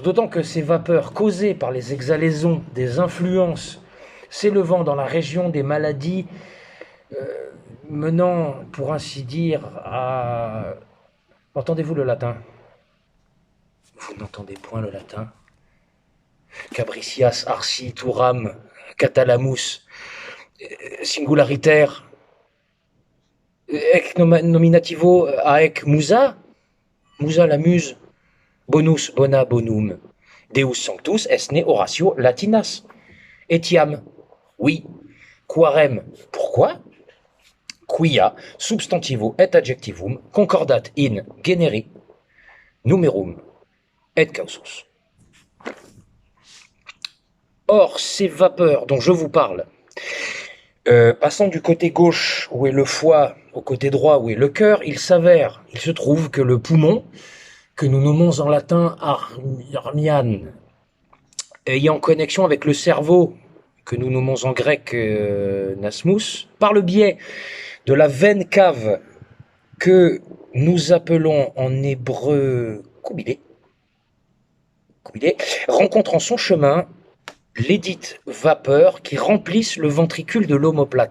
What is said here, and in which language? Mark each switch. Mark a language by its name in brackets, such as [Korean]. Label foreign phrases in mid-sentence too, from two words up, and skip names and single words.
[French] D'autant que ces vapeurs causées par les exhalaisons des influences s'élevant dans la région des maladies menant, pour ainsi dire, à... Entendez-vous le latin? Vous n'entendez point le latin? [Latin] Cabricias, arsi, turam, catalamus, singularitaire, ec nominativo, aec musa, musa [French] la muse, [Latin] bonus bona bonum, deus sanctus esne Horatio latinas, etiam, [French] oui, quarem, pourquoi? [Latin] Quia substantivo et adjectivum concordat in generi numerum et causus. [French] Or, ces vapeurs dont je vous parle, passant du côté gauche où est le foie au côté droit où est le cœur, il se trouve que le poumon, que nous nommons en latin armian, ayant connexion avec le cerveau, que nous nommons en grec nasmus, par le biais de la veine cave que nous appelons en hébreu coubilé, rencontre en son chemin lesdites vapeurs qui remplissent le ventricule de l'omoplate.